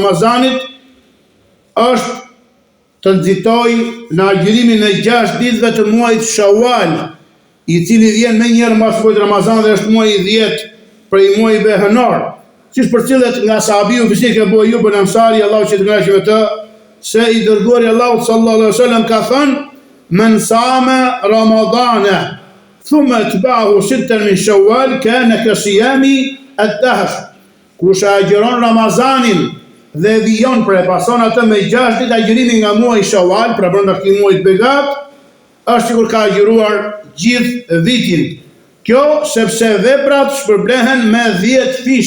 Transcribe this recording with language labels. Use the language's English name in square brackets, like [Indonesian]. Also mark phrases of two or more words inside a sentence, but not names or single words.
[Albanian] Ramazanit është të nxitoj në agjërimin e 6 ditëve të muajit Shawal, i cili vjen më njëherë pas muajit Ramazan dhe është muaji 10 prej muajve hënor, siç përcillet nga sahabiu Fizik Abu Ayyub al-Ansari, Allahu që të kënaqë me të, se i dërguari Allahu [Arabic] صلى الله عليه وسلم [Albanian] ka thënë: [Arabic] "من صام رمضان ثم أتبعه 6 من شوال كان كصيام الدهر." [Albanian] Kush agjeron Ramazanin dhe vijon për e pason atë me 6 ditë agjërimi nga muaji Shawwal, pra brenda këtij muaji begat, është sikur ka agjëruar gjithë vitin. Kjo sepse veprat shpërblehen me 10 fish.